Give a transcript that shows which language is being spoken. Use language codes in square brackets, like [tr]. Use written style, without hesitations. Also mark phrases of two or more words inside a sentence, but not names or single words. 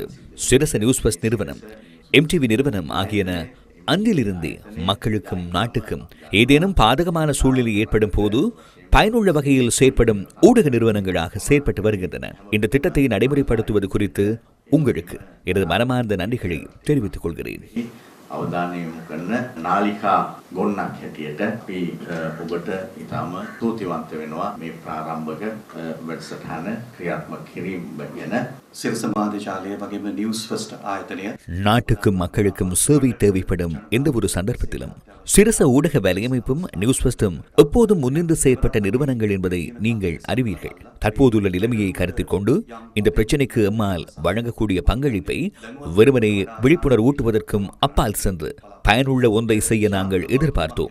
[ta] சிரச நியூஸ் ஃபர்ஸ்ட் நிறுவனம், MTV நிறுவனம் ஆகியன அன்றிலிருந்தே மக்களுக்கும் நாட்டுக்கும் ஏதேனும் பாதகமான சூழ்நிலை ஏற்படும் போது பயனுள்ள வகையில் செயற்படும் ஊடக நிறுவனங்களாக செயற்பட்டு வருகின்றன. இந்த திட்டத்தை நடைமுறைப்படுத்துவது குறித்து உங்களுக்கு எனது மனமார்ந்த நன்றிகளை தெரிவித்துக் கொள்கிறேன். [si] අවධානය යොමු කරන නාලිකා ගොන්නක් හැටියට අපි ඔබට ඉතාම ස්තුතිවන්ත වෙනවා මේ ප්‍රාරම්භක වැඩසටහන ක්‍රියාත්මක කිරීම ගැන. සිරසමාධිජාලය වගේම නිවුස් ෆර්ස්ට් ආයතනය [ta] நாட்டுக்கும் மக்களுக்கும் சேவை தேவைப்படும் எந்த ஒரு சந்தர்ப்பத்திலும் சிரச ஊடக வலையமைப்பும் நியூஸ் ஃபர்ஸ்டும் எப்போதும் முன்னின்று செயற்பட்ட நிறுவனங்கள் என்பதை நீங்கள் அறிவீர்கள். தற்போதுள்ள நிலைமையை கருத்தில் கொண்டு இந்த பிரச்சினைக்கு எம்மால் வழங்கக்கூடிய பங்களிப்பை வெறுமனே விழிப்புணர்வு ஊட்டுவதற்கும் அப்பால் சென்று பயனுள்ள ஒன்றை செய்ய நாங்கள் எதிர்பார்த்தோம்.